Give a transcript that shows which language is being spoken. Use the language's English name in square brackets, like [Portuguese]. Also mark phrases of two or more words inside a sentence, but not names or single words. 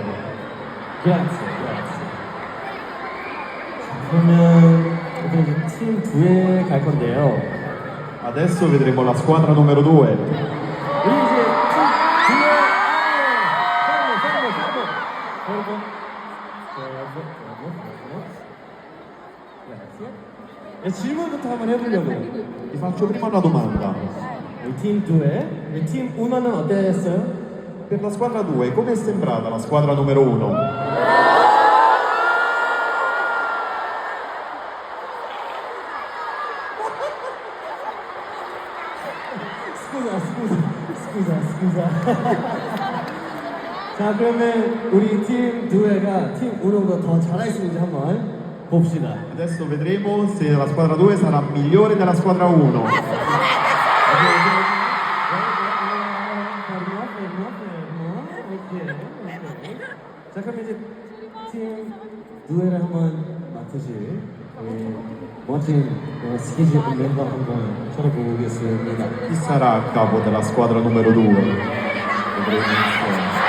[Italian] grazie. [Korean] 자, 그러면 우리 이제 팀 2에 갈 건데요. [Italian] Adesso vedremo la squadra numero 2. [Korean] 우리 이제 팀 2에 여러분. 네, 질문부터 한번 해보려고요. [Italian] Vi faccio prima una domanda. [Korean] 우리 팀 2에 우리 팀 1는 어땠어요? [Italian] Per la squadra 2, come è sembrata la squadra numero 1? [Korean] 스쿠자. 자, 그러면 우리 팀 2가 팀 1보다 더 잘할 수 있는지 한번 봅시다. [Italian] Adesso vedremo se la squadra 2 sarà migliore della squadra 1. [Korean] 자, 그럼 이제 팀 2를 한번 맡으실 멋진 스케줄 멤버 한번 찾아보겠습니다. [Italian] Chi sarà a capo della squadra numero 2? Vedremo insieme.